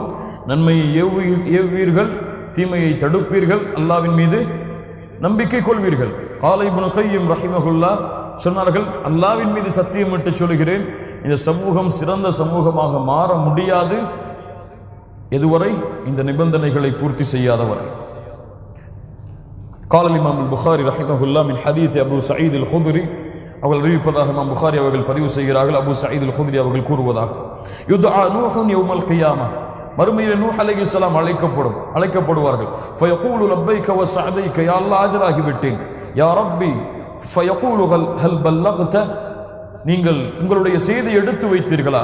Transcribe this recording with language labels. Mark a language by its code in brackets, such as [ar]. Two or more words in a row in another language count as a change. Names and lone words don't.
[ta] நன்மையை ஏவுவீர்கள், தீமையை தடுப்பீர்கள், அல்லாஹ்வின் மீது நம்பிக்கை கொள்வீர்கள். கால இப்னு கையிம் ரஹிமஹுல்லாஹ் சொன்னார்கள், அல்லாஹ்வின் மீது சத்தியமிட்டு சொல்கிறேன், இந்த சமூகம் சிறந்த சமூகமாக மாற முடியாது எதுவரை இந்த நிபந்தனைகளை பூர்த்தி செய்யாதவரை. [ar] قال الإمام البخاري رحمه الله من حديث أبو سعيد الخدري [ta] அவர்கள் அறிவிப்பதாக இமாம் புகாரி அவர்கள் பதிவு செய்கிறார்கள். அபூ சயீத் அல் குத்ரி அவர்கள் கூறுவதாக, [ar] يدعى نوح يوم القيامة, [ta] மறுமையிலே நூஹ் அலைஹிஸ்ஸலாம் அழைக்கப்படுவார்கள். [ar] فيقول لبيك وسعديك, [ta] யா அல்லாஹ் ஆஜராகி விட்டேன். [ar] يا ربي فيقول هل بلغت, [ta] நீங்கள் உங்களுடைய செய்தி எடுத்து வைத்தீர்களா?